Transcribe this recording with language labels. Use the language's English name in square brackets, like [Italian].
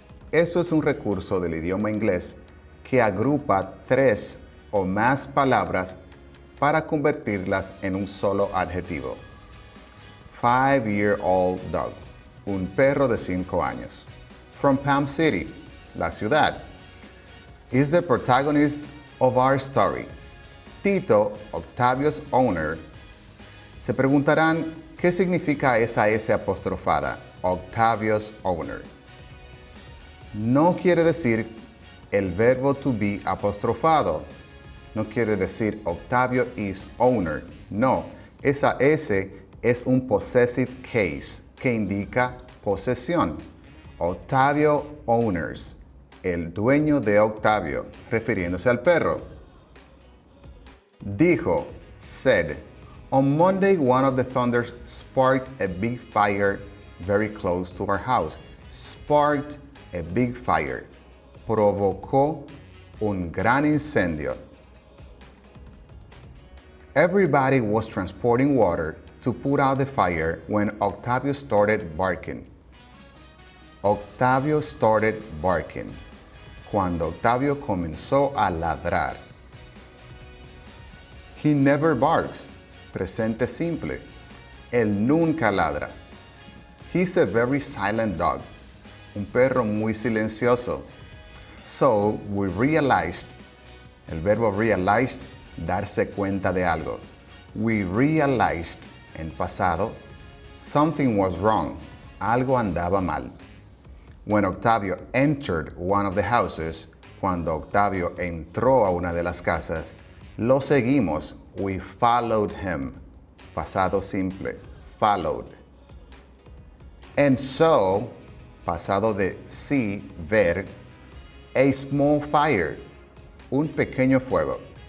[Spanish] Eso es un recurso del idioma inglés que agrupa 3 o más palabras para convertirlas en un solo adjetivo. [English] 5-year-old dog, [Spanish] un perro de 5 años. [English] From Palm City, [Spanish] la ciudad. [English] Is the protagonist of our story. Tito, Octavio's owner. [Spanish] Se preguntarán, ¿qué significa esa S apostrofada? [English] Octavio's owner. [Spanish] No quiere decir el verbo [English] to be [Spanish] apostrofado. No quiere decir [English] Octavio is owner. [Spanish] No, esa S es un [English] possessive case [Spanish] que indica posesión. [English] Octavio owners, [Spanish] el dueño de Octavio, refiriéndose al perro. Dijo, [English] said, on Monday one of the thunders sparked a big fire very close to our house. Sparked a big fire. [Spanish] Provocó un gran incendio. [English] Everybody was transporting water to put out the fire when Octavio started barking. Octavio started barking. [Spanish] Cuando Octavio comenzó a ladrar. [English] He never barks. [Spanish] Presente simple. Él nunca ladra. [English] He's a very silent dog. [Spanish] Un perro muy silencioso. [English] So we realized, [Spanish] el verbo realized, darse cuenta de algo. [English] We realized, [Spanish] en pasado, [English] something was wrong. [Spanish] Algo andaba mal. [English] When Octavio entered one of the houses, [Spanish] cuando Octavio entró a una de las casas, lo seguimos. [English] We followed him. [Spanish] Pasado simple. [English] Followed. And so, [Spanish] pasado de sí, ver, [English] a small fire, [Spanish] un pequeño fuego.